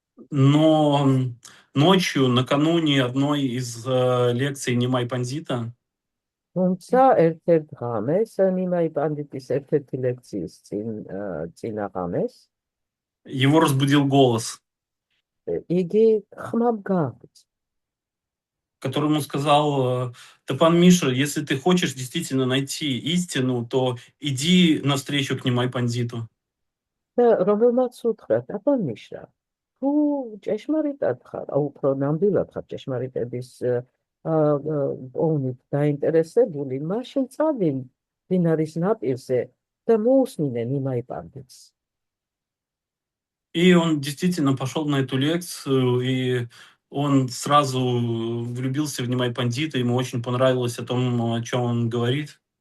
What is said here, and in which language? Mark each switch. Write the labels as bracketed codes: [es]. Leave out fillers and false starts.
[ru] Но ночью, накануне одной из лекций Нимай Пандита, [ka] თუმცა ერთ-ერთ ღამეს ნიმაი პანდიტის ერთ-ერთი ლექციის წინა ღამეს [ru] его разбудил голос, [ka] იგი ხმამ გააღვიძა, [ru] который ему сказал: Тапан Мишра, если ты хочешь действительно найти истину, то иди навстречу к Нимай Пандиту. [ka] და რომელმაც უთხრა ტაპან მიშრა, თუ ჭეშმარიტად ხარ, უფრო ნამდვილად ხარ ჭეშმარიტების პოვნით დაინტერესებული, მაშინ წავი მდინარის ნაპირზე და მოусმინე ნიმაი პანდიტს. [ru] И он действительно пошел на эту лекцию, и он сразу влюбился в Нимай Пандита, ему очень понравилось о том, о чем он говорит.